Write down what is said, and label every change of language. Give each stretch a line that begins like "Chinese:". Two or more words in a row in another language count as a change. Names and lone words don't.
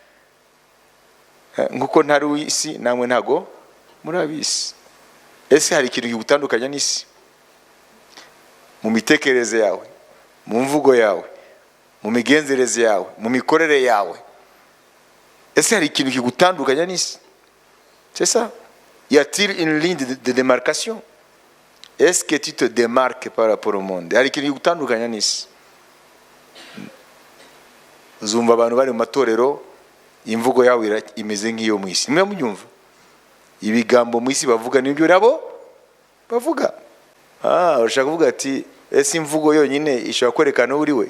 Kinyarwanda: Nkuko ntari w'isi namwe ntago muri abisi. Ese hari ikintu kigutandukanya n'isi? Mu mitekerereze yawe, mu mvugo yawe, mu migenzereze yawe, mu mikorere yawe. Ese hari ikintu kigutandukanya n'isi?
French: C'est ça. Y a-t-il une ligne de démarcation? Est-ce que tu te démarques par rapport au monde?
Kinyarwanda: Hari ikintu kigutandukanya n'isi? Uzumva abantu bari mu matorero imvugo yawe imeze nk'iyo mu isi. Nimwe mubyumva? Ibigambo mu isi bavuga nibyo nabo bavuga. Urashaka kuvuga ati ese imvugo yonyine ishobora kwerekana uri we?